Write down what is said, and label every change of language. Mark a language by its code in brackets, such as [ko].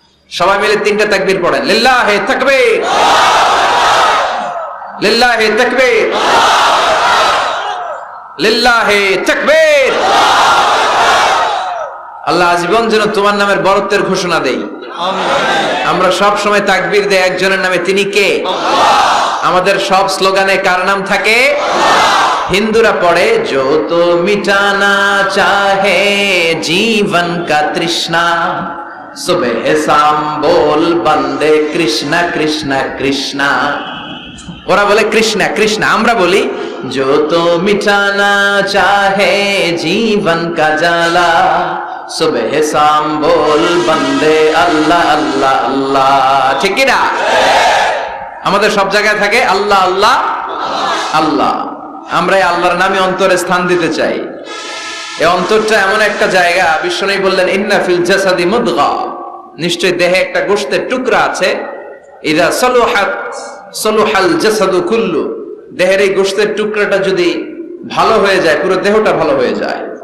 [bn] সবাই মিলে 3টা তাকবীর পড়েন। লিল্লাহি তাকবীর, লিল্লাহি তাকবীর, লিল্লাহি তাকবীর। আল্লাহ আজীবন যেন তোমার নামের বরত্বের ঘোষণা দেই। আমরা সব সময় তাকবীর দেই একজনের নামে, তিনি কে? আমাদের সব স্লোগানে কার নাম থাকে? হিন্দুরা পড়ে [hi] जो तो मिटाना चाहे जीवन का तृष्णा सुबह शाम बोल बंदे कृष्णा कृष्णा कृष्णा। [bn] ওরা বলে কৃষ্ণা কৃষ্ণা, আমরা বলি [hi] जो तो मिटाना चाहे जीवन का जाला सुबह शाम बोल बंदे अल्लाह अल्लाह अल्लाह। [bn] ঠিক কি না? আমাদের সব জায়গায় থাকে আল্লাহ আল্লাহ আল্লাহ। আমরা আল্লাহর নামে অন্তরে স্থান দিতে চাই। এই অন্তরটা এমন একটা জায়গা, বিশ্বনবী বললেন [ar] ইন্না ফিল জাসাদি মুদগা, [bn] নিশ্চয় দেহে একটা গোশতের টুকরা আছে, [ar] ইদা সলুহাত সলুহাল জাসাদু কুল্লু, [bn] দেহের এই গোশতের টুকরাটা যদি ভালো হয়ে যায় পুরো দেহটা ভালো হয়ে যায়।